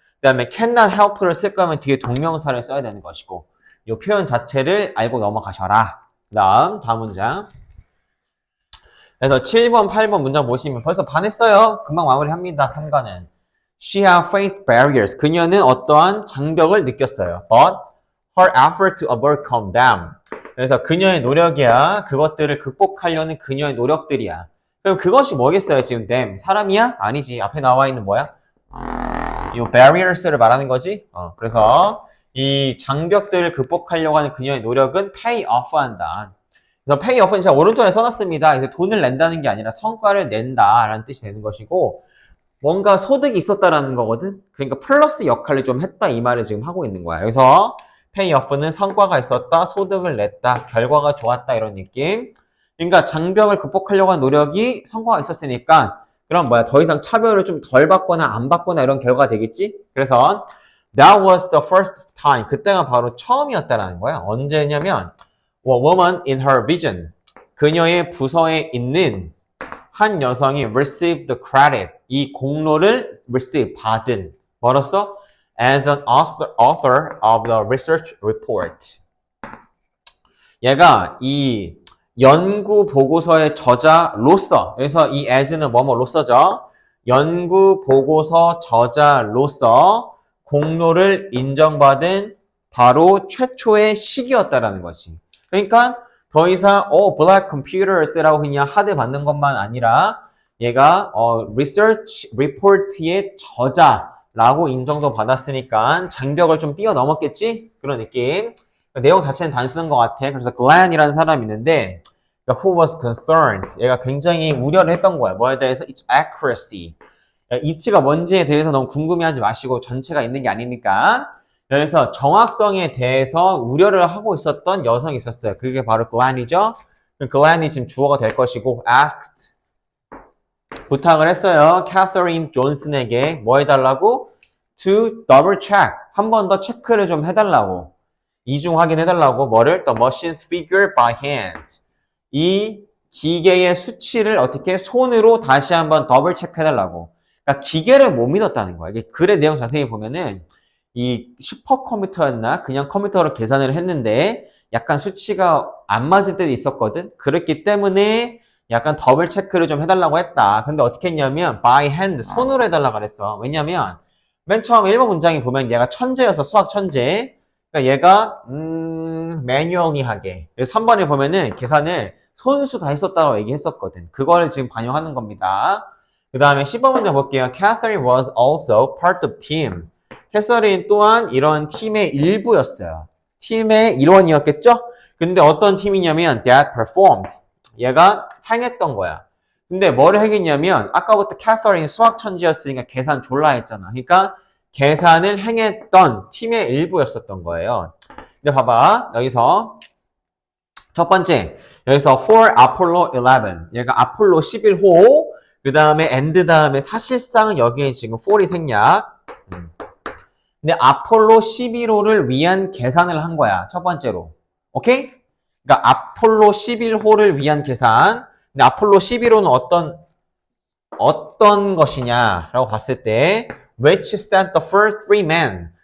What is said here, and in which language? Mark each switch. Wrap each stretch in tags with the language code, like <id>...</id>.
<ko>그 다음에 cannot help를 쓸 거면 뒤에 동명사를 써야 되는 것이고 이 표현 자체를 알고 넘어가셔라. 다음 문장. 그래서 7번, 8번 문장 보시면 벌써 반했어요. 금방 마무리합니다. 3과는.</ko> <en>She had faced barriers.</en> <ko>그녀는 어떠한 장벽을 느꼈어요.</ko> <en>But her effort to overcome them.</en> <ko>그래서 그녀의 노력이야. 그것들을 극복하려는 그녀의 노력들이야. 그럼 그것이 뭐겠어요, 지금 them? 사람이야? 아니지. 앞에 나와 있는 뭐야? 이 barriers를 말하는 거지. 그래서 이 장벽들을 극복하려고 하는 그녀의 노력은</ko> <en>pay off</en> <ko>한다. 그래서 pay off는 제가 오른쪽에 써놨습니다. 그래서 돈을 낸다는 게 아니라 성과를 낸다라는 뜻이 되는 것이고 뭔가 소득이 있었다라는 거거든. 그러니까 플러스 역할을 좀 했다 이 말을 지금 하고 있는 거야. 그래서 pay off는 성과가 있었다, 소득을 냈다, 결과가 좋았다 이런 느낌. 그러니까 장벽을 극복하려고 한 노력이 성과가 있었으니까 그럼 뭐야 더 이상 차별을 좀 덜 받거나 안 받거나 이런 결과가 되겠지?</ko> <en>그래서 that was the first time.</en> <ko>그때가 바로 처음이었다라는 거야. 언제냐면</ko> <en>a woman in her vision.</en> <ko>그녀의 부서에 있는 한 여성이</ko> <en>received the credit.</en> <ko>이 공로를 receive, 받은. 뭐로써?</ko> <en>As an author of the research report.</en> <ko>얘가 이 연구 보고서의 저자로서, 그래서 이 as는 뭐뭐로서죠. 연구 보고서 저자로서 공로를 인정받은 바로 최초의 시기였다라는 것이. 그러니까 더 이상 black computers라고 그냥 하드 받는 것만 아니라 얘가 research report의 저자라고 인정도 받았으니까 장벽을 좀 뛰어넘었겠지? 그런 느낌. 내용 자체는 단순한 것 같아. 그래서 Glenn이라는 사람이 있는데</ko> <en>who was concerned.</en> <ko>얘가 굉장히 우려를 했던 거야. 뭐에 대해서?</ko> <en>Its accuracy.</en> <ko>이치가 뭔지에 대해서 너무 궁금해하지 마시고 전체가 있는 게 아니니까. 그래서 정확성에 대해서 우려를 하고 있었던 여성이 있었어요. 그게 바로 Glenn이죠. Glenn이 지금 주어가 될 것이고 asked. 부탁을 했어요. Catherine Johnson에게 뭐 해달라고?</ko> <en>To double check.</en> <ko>한 번 더 체크를 좀 해달라고. 이중 확인해달라고. 뭐를?</ko> <en>The machine's figure by hand.</en> <ko>이 기계의 수치를 어떻게 손으로 다시 한번 더블 체크해달라고. 그러니까 기계를 못 믿었다는 거야. 이게 글의 내용 자세히 보면은 이 슈퍼컴퓨터였나? 그냥 컴퓨터로 계산을 했는데 약간 수치가 안 맞을 때도 있었거든. 그렇기 때문에 약간 더블 체크를 좀 해달라고 했다. 근데 어떻게 했냐면 by hand, 손으로 해달라고 그랬어. 왜냐면 맨 처음 1번 문장에 보면 얘가 천재여서 수학 천재. 그러니까 얘가 매뉴얼리하게. 그래서 3번에 보면은 계산을 손수 다 했었다고 얘기했었거든. 그걸 지금 반영하는 겁니다. 그 다음에 10번 문장 볼게요.</ko> <en>Catherine was also part of team.</en> <ko>캐서린 또한 이런 팀의 일부였어요. 팀의 일원이었겠죠? 근데 어떤 팀이냐면</ko> <en>that performed.</en> <ko>얘가 행했던 거야. 근데 뭐를 행했냐면 아까부터 캐서린 수학 천재였으니까 계산 졸라 했잖아. 그러니까 계산을 행했던 팀의 일부였었던 거예요. 근데 봐봐. 여기서 첫 번째. 여기서</ko> <en>for Apollo 11.</en> <ko>얘가 아폴로 11호. 그 다음에 and 다음에 사실상 여기에 지금 for이 생략. 근데 아폴로 11호를 위한 계산을 한 거야. 첫 번째로. 오케이? 그러니까 아폴로 11호를 위한 계산. 근데 아폴로 11호는 어떤 것이냐라고 봤을 때</ko> <en>which sent the first three men.</en>